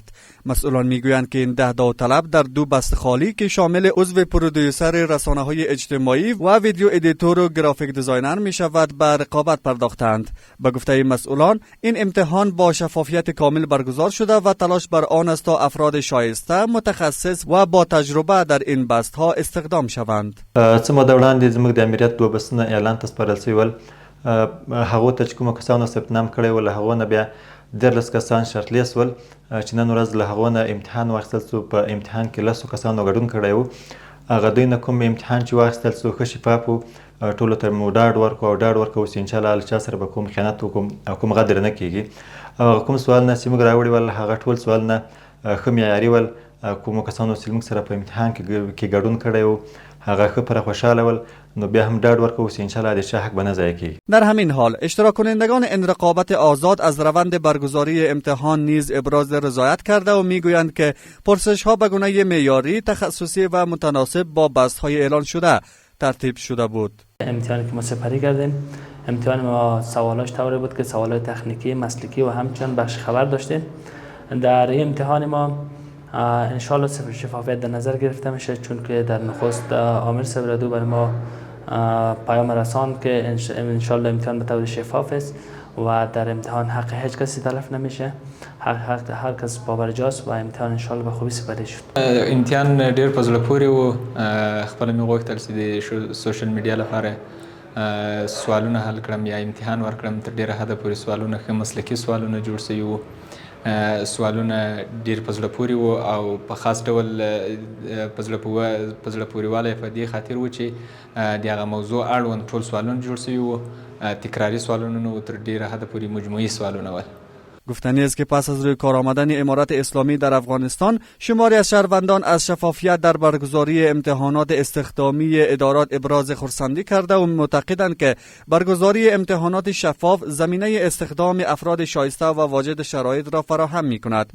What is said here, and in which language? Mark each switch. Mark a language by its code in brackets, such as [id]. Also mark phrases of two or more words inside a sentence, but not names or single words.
[fa] مسئولان میگویند که این 10 داوطلب در 2 بست خالی که شامل عضو پرودیوسر رسانه‌های اجتماعی و [en] video editor [fa] و [en] graphic designer [fa] میشود به رقابت پرداختند. به گفته مسئولان این امتحان با شفافیت کامل برگزار شده و تلاش بر آن است تا افراد شایسته، متخصص و با تجربه در این بست‌ها استخدام شوند. [ps] زموږ د امریت 2 بسونه اعلان ته سپارل شوي ول، هغو ته چې کومو کسانو ثبت نام کړی و له هغو نه بیا 13 کسان شرطلیست ول چې نن ورځ له هغو نه امتحان واخیستل سو. په امتحان کې 10 کسانو ګډون کړی و. هغه دوی نه کوم امتحان چې واخیستل سو ښه شفاف و. ټولو ته مو ډاډ ورکړو او ډاډ ورکوو چې انشاءالله له چا سره به کوم خیانت وکړو او کوم غدر نه کیږي. هغه کوم سوالونه چې موږ راوړي ول هغه ټول سوالونه ښه معیاري ول. کومو کسانو چې موږ سره په امتحان کې ګډون کړی و هغه ښه پر خوشحاله ول، نو بیا هم ډاډ ورکوو چې انشاءالله د چا حق به نه ضایع کیږي. [fa] در همین حال اشتراک کنندگان این رقابت آزاد از روند برگزاری امتحان نیز ابراز رضایت کرده و میگویند که پرسش ها به گونه معیاری، تخصصی و متناسب با بست های اعلان شده ترتیب شده بود. امتحانی که ما سپری کردیم، امتحان ما سوالاش طوری بود که سوالات تکنیکی، مسلکی و همچنین بخش خبر داشتیم. در این امتحان ما انشالله شفافیت در نظر گرفته میشه، چون که در نخست آمر سبردو برای ما پیام رسان که انشالله امتحان به طور شفاف است و در امتحان حق هیچ کسی تلف نمیشه، حق هر کس پابرجاست و امتحان انشالله به خوبی سپری شد. [ps] امتحان ډیر په زړه پورې و. خپل مې غوښتل چې د [en] social media [ps] لپاره سوالونه حل کړم یا امتحان ورکړم. تر ډیره حده پورې سوالونه ښه مسلکي سوالونه جوړ شوي وو. سوالونه ډیر په زړه پورې وو او په خاص ډول په زړه پورې والی په دې خاطر و چې د هغه موضوع اړوند ټول سوالونه جوړ شوي وو. تکراری سوالونه نه و، تر ډیره حده پورې مجموعي سوالونه ول. [fa] گفتنی است که پس از روی کار آمدن امارات اسلامی در افغانستان شماری از شهروندان از شفافیت در برگزاری امتحانات استخدامی ادارات ابراز خرسندی کرده و معتقدند که برگزاری امتحانات شفاف زمینه استخدام افراد شایسته و واجد شرایط را فراهم می کند.